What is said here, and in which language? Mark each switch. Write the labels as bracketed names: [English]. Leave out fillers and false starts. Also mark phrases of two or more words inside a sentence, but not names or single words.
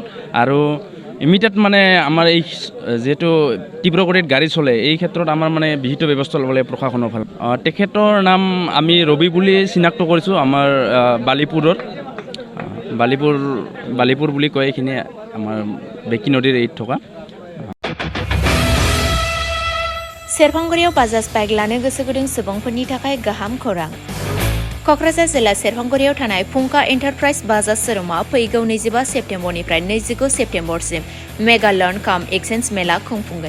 [Assamese] আৰু ইমিডিয়েট মানে আমাৰ এই যিহেতু তীব্ৰ গতিত গাড়ী চলে, এই ক্ষেত্ৰত আমাৰ মানে বিহিত ব্যৱস্থা ল'ব লাগে প্ৰশাসনৰ ফালে। তেখেতৰ নাম আমি ৰবি বুলি চিনাক্ত কৰিছোঁ। আমাৰ বালিপুৰ বুলি কয়, এইখিনি আমাৰ বেকি নদীৰ এইত থকা। [Bodo] सेरफांगुरियाव बाजाज बाइक लानो गोसो गुदुं सुबुंफोरनि थाखाय गाहाम खौरां। क'क्राझार जिल्ला सेरफांगुरियाव थानाय फुंखा एन्टारप्राइज बाजाज शोरूमा फैगौ 25 सेप्तेम्बरनिफ्राय 29 सेप्तेम्बरसिम [English] mega loan cum exchange [Bodo] मेला खुंफुंगोन।